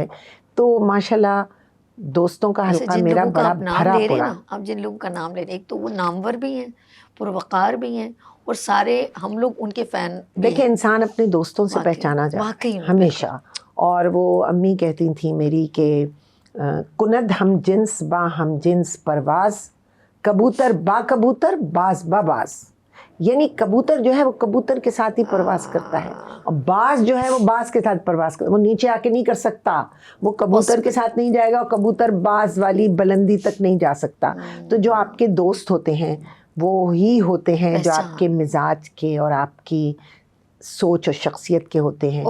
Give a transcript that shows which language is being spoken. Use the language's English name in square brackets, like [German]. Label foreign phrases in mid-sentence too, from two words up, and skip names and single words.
[Urdu] تو ماشاءاللہ دوستوں کا حلقہ میرا بڑا بھرا پڑا. آپ جن لوگوں کا نام لے رہے ہیں, ایک تو وہ نامور بھی ہیں, پروقار بھی ہیں, اور سارے ہم لوگ ان کے فین. دیکھیں انسان اپنے دوستوں سے پہچانا جاتا ہے ہمیشہ. اور وہ امی کہتی تھیں میری کہ [Persian] کند ہم جنس با ہم جنس پرواز, کبوتر با کبوتر باز با باز. [Urdu] یعنی کبوتر جو ہے وہ کبوتر کے ساتھ ہی پرواز کرتا ہے، اور باز جو ہے وہ باز کے ساتھ پرواز کرتا ہے. وہ نیچے آ کے نہیں کر سکتا، وہ کبوتر کے ساتھ نہیں جائے گا، اور کبوتر باز والی بلندی تک نہیں جا سکتا. تو جو آپ کے دوست ہوتے ہیں وہ ہی ہوتے ہیں جو آپ کے مزاج کے اور آپ کی سوچ اور شخصیت کے ہوتے ہیں.